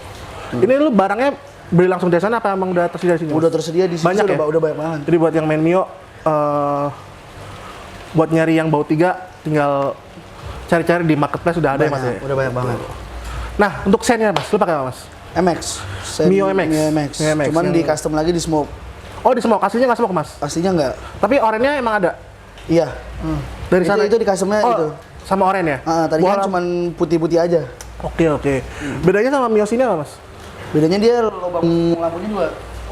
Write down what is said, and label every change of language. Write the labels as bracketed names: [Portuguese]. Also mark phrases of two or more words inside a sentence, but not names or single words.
[Indonesian] Ini lu barangnya beli langsung dari sana apa emang udah tersedia di sini? Udah tersedia di sini. Banyak ya? Udah banyak banget. Jadi buat yang main Mio, buat nyari yang baut 3 tinggal cari-cari di marketplace udah ada ya mas ya? Udah banyak banget. Nah, untuk sennya mas, lu pakai apa mas? MX. Mio MX. Mio MX. Cuman di custom lagi di smoke. Oh di smoke, aslinya nggak smoke mas? Aslinya nggak. Tapi orennya emang ada? Iya. Dari sana? Itu di customnya itu. Sama oren ya? Tadinya cuman putih-putih aja. Oke. Bedanya sama Mio sini apa mas? Bedanya dia lubang lampunya 2.